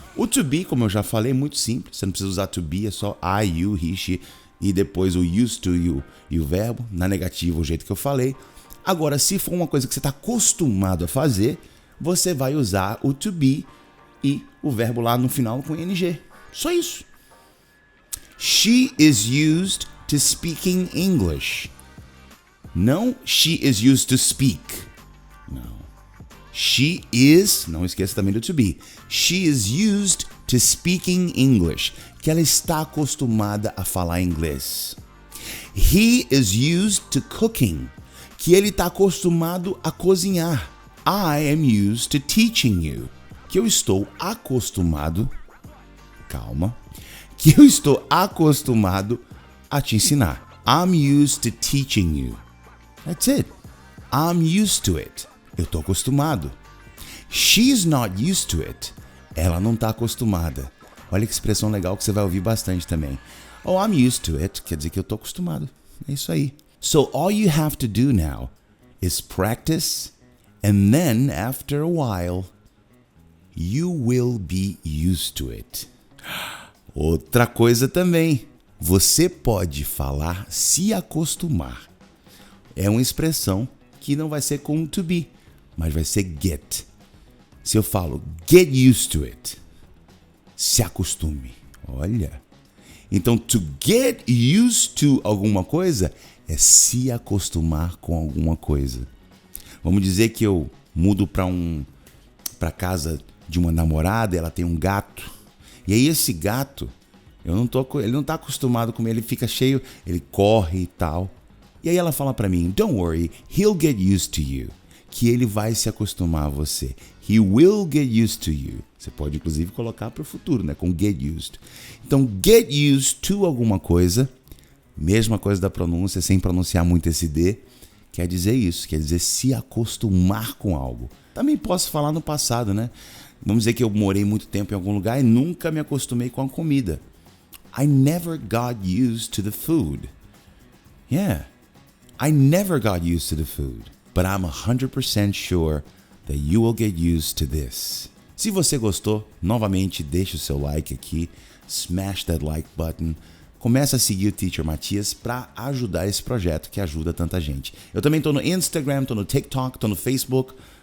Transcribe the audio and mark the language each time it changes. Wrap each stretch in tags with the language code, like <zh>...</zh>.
<pt>O to be, como eu já falei, é muito simples. Você não precisa usar to be, é só I, you, he, she e depois o used to e o verbo, na negativa, o jeito que eu falei. Agora, se for uma coisa que você está acostumado a fazer, você vai usar o to be e o verbo lá no final com ing. Só isso.</pt> <en>She is used to speaking English. Não she is used to speak. Não.</en> <pt>She is, não esqueça também do to be.</pt> <en>She is used to speaking English.</en> <pt>Que ela está acostumada a falar inglês.</pt> <en>He is used to cooking.</en> <pt>Que ele está acostumado a cozinhar.</pt> <en>I am used to teaching you.</en> <pt>Que eu estou acostumado, calma, que eu estou acostumado a te ensinar.</pt> <en>I'm used to teaching you. That's it. I'm used to it.</en> <pt>Eu estou acostumado.</pt> <en>She's not used to it.</en> <pt>Ela não está acostumada. Olha que expressão legal que você vai ouvir bastante também.</pt> <en>Oh, I'm used to it.</en> <pt>Quer dizer que eu estou acostumado. É isso aí.</pt> <en>So all you have to do now is practice, and then after a while, you will be used to it.</en> <pt>Outra coisa também, você pode falar se acostumar. É uma expressão que não vai ser com to be, mas vai ser get. Se eu falo get used to it, se acostume. Olha. Então, to get used to alguma coisa é se acostumar com alguma coisa. Vamos dizer que eu mudo para casa de uma namorada, ela tem um gato. E aí esse gato, ele não tá acostumado com ele, ele fica cheio, ele corre e tal. E aí ela fala para mim,</pt> <en>don't worry, he'll get used to you.</en> <pt>Que ele vai se acostumar a você.</pt> <en>He will get used to you.</en> <pt>Você pode inclusive colocar para o futuro, né? Com get used. Então, get used to alguma coisa, mesma coisa da pronúncia, sem pronunciar muito esse D, quer dizer isso, quer dizer se acostumar com algo. Também posso falar no passado, né? Vamos dizer que eu morei muito tempo em algum lugar e nunca me acostumei com a comida.</pt> <en>I never got used to the food. Yeah, I never got used to the food. But I'm 100% sure that you will get used to this.</en> <pt>Se você gostou, novamente deixa o seu like aqui,</pt> <en>smash that like button.</en> <pt>Começa a seguir o Teacher Matias para ajudar esse projeto que ajuda tanta gente. Eu também estou no Instagram, estou no TikTok, estou no Facebook.</pt>